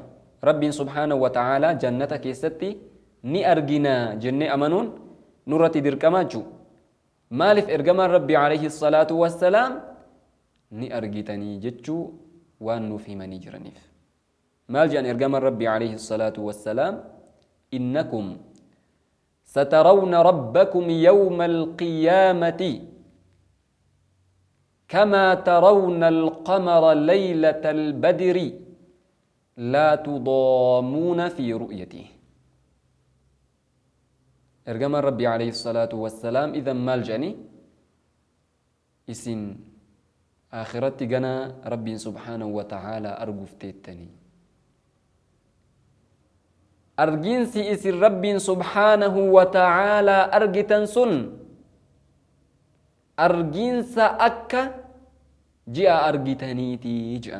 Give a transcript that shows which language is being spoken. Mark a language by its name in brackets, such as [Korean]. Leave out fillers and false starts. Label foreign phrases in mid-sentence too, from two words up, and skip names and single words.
[Oromo] Rabbiin [Arabic] سبحانه وتعالى [Oromo] jannata keessatti ni argina jennee amanuun nurratti dirqama jechuudha. maaliif? ergamaan Rabbi [Arabic] عليه الصلاة والسلام [Oromo] ni argitanii jechuu waan nuuf himanii jiraniif. maal jedhan ergamaan Rabbi [Arabic] عليه الصلاة والسلام? إنكم سترون ربكم يوم القيامة كما ترون القمر ليلة البدر لا تضامون في رؤيته. [Oromo] ergamaan Rabbi [Arabic] عليه الصلاة والسلام [Oromo] idan maal jedhani? isin akhiratti gana Rabbiin [Arabic] سبحانه وتعالى [Oromo] arguuf teettanii, argiinsi isin Rabbiin [Arabic] سبحانه وتعالى [Oromo] argitan sun argiinsa akka ji'a argitaniiti jedhan.